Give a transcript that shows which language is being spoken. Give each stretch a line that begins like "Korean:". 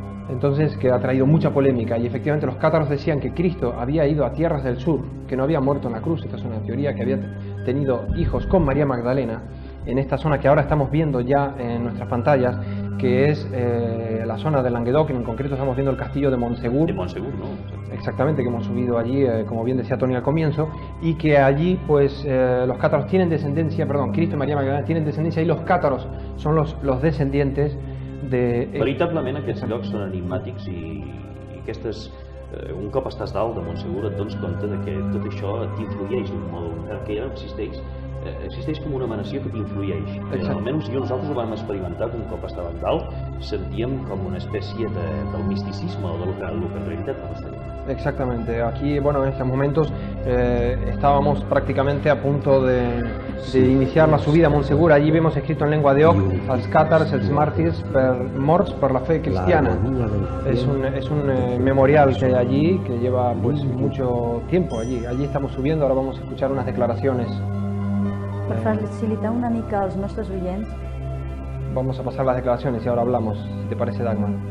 Spanish: Entonces, que ha traído mucha polémica, y efectivamente los cátaros decían que Cristo había ido a tierras del sur, que no había muerto en la cruz. Esta es una teoría, que había tenido hijos con María Magdalena en esta zona que ahora estamos viendo ya en nuestras pantallas, que es la zona de Languedoc. En concreto estamos viendo el castillo de Montsegur. De Montsegur, ¿no? Exactamente, que hemos subido allí, como bien decía Tony al comienzo, y que allí pues los cátaros tienen descendencia, perdón, Cristo y María Magdalena tienen descendencia, y los cátaros son los descendientes de...
Catalan: Veritablement aquests llocs són enigmàtics, i aquestes, un cop estàs dalt de Montsegur et dones compte de que tot això t'influeix d'un mode, perquè ja no existeix existeix com una emanació que t'influeix. Almenys nosaltres ho vam experimentar un cop estàvem dalt, sentíem com una espècie del misticisme o del que en realitat no estem.
Spanish: Exactamente. Aquí, bueno, en estos momentos estábamos prácticamente a punto de iniciar la subida a Montsegur. Allí vemos escrito en lengua de Oc,
Catalan: als càtars, els màrtirs morts per la fe cristiana.
Spanish: Es un memorial que hay allí, que lleva pues mucho tiempo allí. Allí estamos subiendo, ahora vamos a escuchar unas declaraciones.
Catalan: Per facilitar una mica als nostres oients,
Spanish: vamos a pasar las declaraciones y ahora hablamos, si te parece, Dagmar.